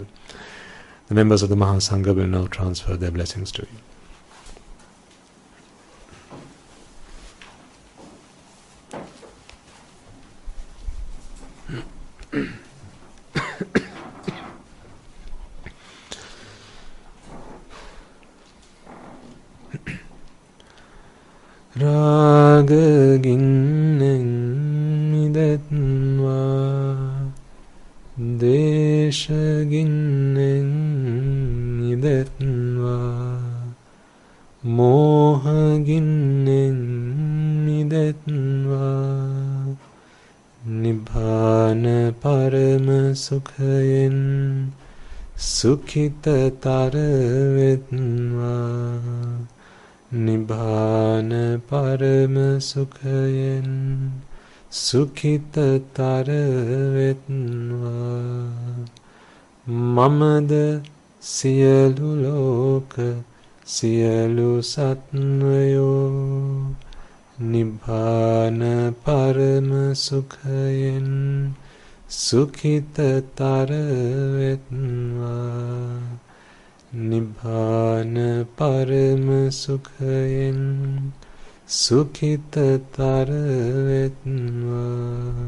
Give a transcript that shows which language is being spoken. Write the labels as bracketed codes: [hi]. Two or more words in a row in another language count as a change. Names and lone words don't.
[en] The members of the Mahasangha will now transfer their blessings to you. [si] රාග ගින්නෙන් මිදෙත්වා, ද්වේෂ ගින්නෙන් මිදෙත්වා, මෝහ ගින්නෙන් මිදෙත්වා, නිබ්බාන පරම සුඛයෙන් සුඛිත තර වෙත්වා, නිබ්බාන පරම සුඛයෙන් සුඛිත තර වෙත්වා, මමද සියලු ලෝක සියලු සත්වයෝ නිබ්බාන පරම සුඛයෙන් සුඛිතතර වෙත්වා. නිබ්බාන පරම සුඛයෙන් සුඛිතතර වෙත්වා.